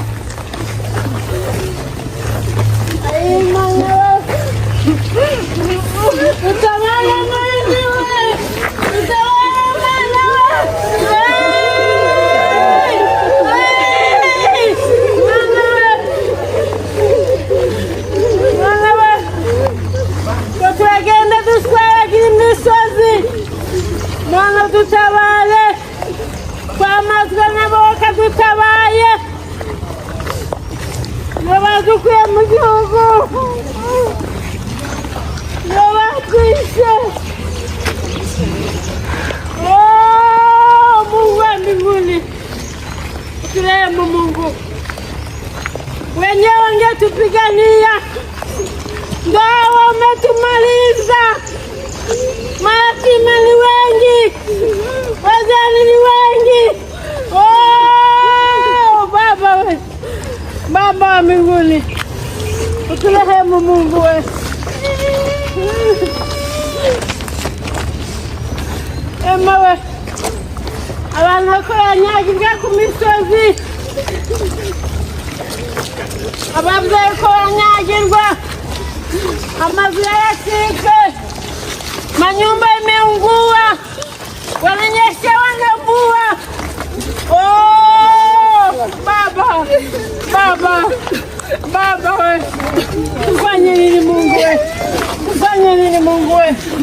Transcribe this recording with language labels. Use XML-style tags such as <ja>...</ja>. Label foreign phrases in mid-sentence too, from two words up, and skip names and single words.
<rn>utabara mwana we utabara mwana we ko turagenda dutwaragira imisozi mwana dutabare twamazwe nabo bakadutabaye badukuye mu gihugu batwishe</rn> <sw>Mungu wa mbinguni turehemu Mungu wenyewe wangetupigania ndio wametumaliza mayatima ni wengi wazee ni wengi Baba we Baba wa mbinguni uturehemu Mungu we</sw> <rn>Emawe abantu bakoranyagirwa ku misozi ababyeyi ko baranyagirwa amazu yaracitse</rn> <sw>manyumba imeungua wananyeshewa na mvua Baba we tufanye nini Mungu we tufanye nini Mungu we</sw>